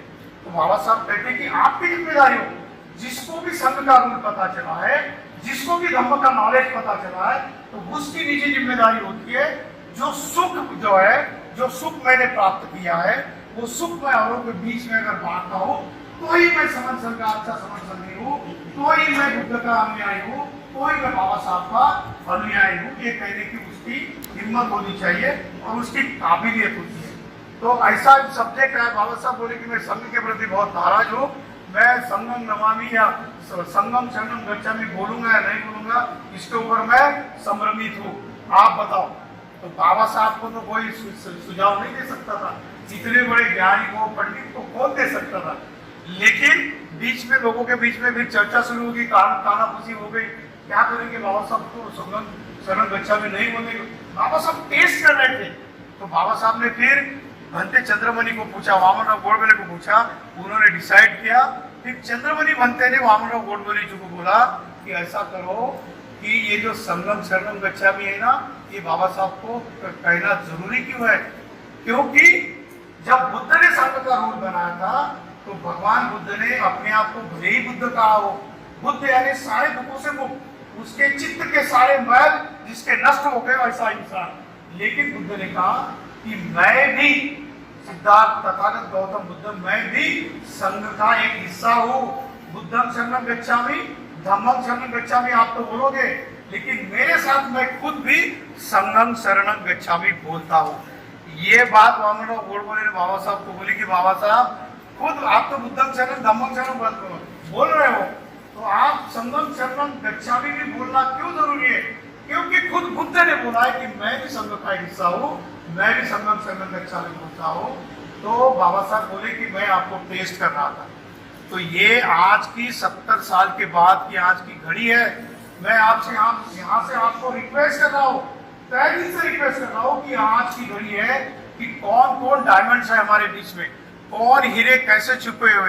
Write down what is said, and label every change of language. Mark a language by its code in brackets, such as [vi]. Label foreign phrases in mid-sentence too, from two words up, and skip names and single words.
[hi] तो बाबा साहब कहते कि आपकी जिम्मेदारी हो, जिसको भी संघ का रूल पता चला है, जिसको भी धर्म का नॉलेज पता चला है, तो उसकी निजी जिम्मेदारी होती है जो सुख जो है, जो सुख मैंने प्राप्त किया है वो सुख मैं औरों के बीच में अगर बांटता हूँ तो ही मैं समझ संघ का अच्छा समझ सकती हूँ, तो ही मैं बुद्ध का अनुयायी हूँ, तो ही मैं बाबा साहब का अनुयायी हूँ। ये कहने की उसकी हिम्मत होनी चाहिए और उसकी काबिलियत होती है। तो ऐसा सब्जेक्ट है। बाबा साहब बोले कि मैं संघ के प्रति बहुत नाराज हूँ, मैं [pi] संगम नमामि [hi] या [pi] संगम शरणम गच्छामि [hi] बोलूंगा या नहीं बोलूंगा, इसके ऊपर मैं संभ्रमित हूँ, आप बताओ। तो बाबा साहब को तो कोई सुझाव नहीं दे सकता था, इतने बड़े ज्ञानी को पंडित को कौन दे सकता था। लेकिन बीच में लोगों के बीच में फिर चर्चा शुरू होगी, कानाफूसी हो गई, क्या करेंगे बाबा साहब को [pi] संगम शरणम गच्छामि [hi] नहीं बोलेंगे। बाबा साहब टेस्ट कर रहे थे। तो बाबा साहब ने फिर भंते चंद्रमणि को पूछा, वामनराव गोडबोले को पूछा, उन्होंने डिसाइड किया। फिर चंद्रमणि भंते ने वामनराव गोडबोले जी को बोला कि ऐसा करो कि ये जो [pi] संगम शरणम गच्छामि [hi] है ना, ये बाबा साहब को कहना जरूरी क्यों है? क्योंकि जब बुद्ध ने संघ का रूल बनाया था तो भगवान बुद्ध ने अपने आप को भले ही बुद्ध कहा हो, बुद्ध यानी सारे दुखों से मुक्त, उसके चित्त के सारे मैल जिसके नष्ट हो गए ऐसा इंसान। लेकिन बुद्ध ने कहा कि मैं भी, सिद्धार्थ तथागत गौतम बुद्ध, मैं भी संघ का एक हिस्सा हूँ। [pi] बुद्धम शरणम गच्छामि, धम्मम शरणम गच्छामि [hi] आप तो बोलोगे, लेकिन मेरे साथ मैं खुद भी [pi] संगम शरणम गच्छामि [hi] बोलता हूँ। ये बात वामनराव गोडबोले ने बाबा साहब को बोली कि बाबा साहब खुद आप तो [pi] बुद्धम शरणम धम्मम शरणम [hi] बोल रहे हो, तो आप [pi] संगम शरणम गच्छामि [hi] भी बोलना क्यों जरूरी है? क्योंकि खुद बुद्ध ने बोला है कि मैं भी संघ का हिस्सा हूँ, मैं भी [pi] संगम शरणम गच्छामि [hi] बोलता हूँ। तो बाबा साहब बोले कि मैं आपको टेस्ट कर रहा था। तो ये आज की 70 साल के बाद की आज की घड़ी है। मैं आपसे यहाँ से आपको रिक्वेस्ट कर रहा हूँ, तहे दिल से रिक्वेस्ट कर रहा हूँ कि आज की घड़ी है कि कौन कौन डायमंड्स है हमारे बीच में, कौन हीरे कैसे छुपे हुए।